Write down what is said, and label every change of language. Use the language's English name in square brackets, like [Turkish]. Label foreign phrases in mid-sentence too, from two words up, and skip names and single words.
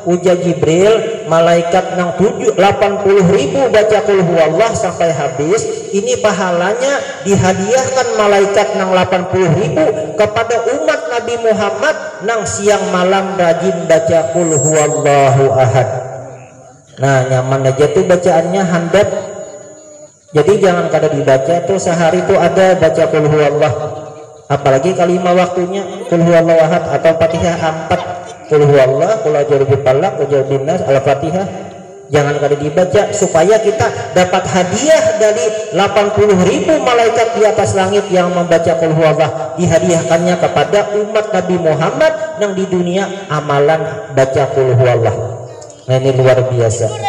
[Banjar] Ujar Jibril, malaikat nang 80.000 baca [Arabic] قل هو الله [Banjar] sampai habis, ini pahalanya dihadiahkan malaikat nang 80.000 kepada umat Nabi Muhammad nang siang malam rajin baca [Arabic] قل هو الله أحد. [Banjar] Nah, nyaman aja tuh bacaannya handap. Jadi jangan kada dibaca tuh sehari tuh ada baca [Arabic] قل هو الله. [Banjar] Apalagi kalimat waktunya [Arabic] قل هو الله أحد [Banjar] atau Fatihah 4. [Arabic] قل هو الله, قل أعوذ برب الفلق قل أعوذ بالناس, al-Fatihah. [Banjar] Jangan kada dibaca supaya kita dapat hadiah dari 80.000 malaikat di atas langit yang membaca [Arabic] قل هو الله. [Banjar] Dihadiahkannya kepada umat Nabi Muhammad yang di dunia amalan baca [Arabic] قل هو الله. [Banjar] Nah, ini luar biasa.